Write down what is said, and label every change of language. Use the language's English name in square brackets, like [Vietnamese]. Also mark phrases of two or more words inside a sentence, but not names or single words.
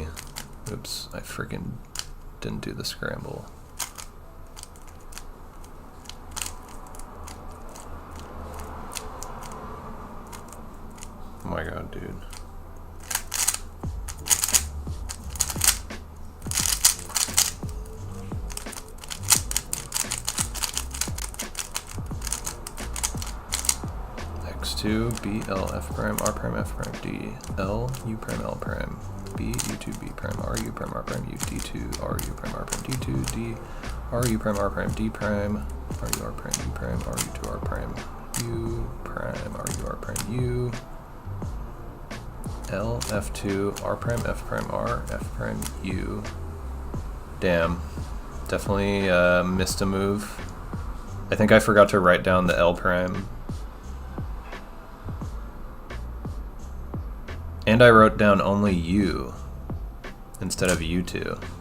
[English] Oops, I freaking didn't do the scramble. Oh my God, dude. X2 B L F prime R prime F prime D L U prime L prime B U2 B prime R U prime R prime U D2 R U prime R prime D2 D R U prime R prime D prime R U R prime U prime R U2 R prime U prime R U R prime U L F2 R prime F prime R F prime U. Damn, definitely missed a move. I think I forgot to write down the L prime. And I wrote down only U instead of U2.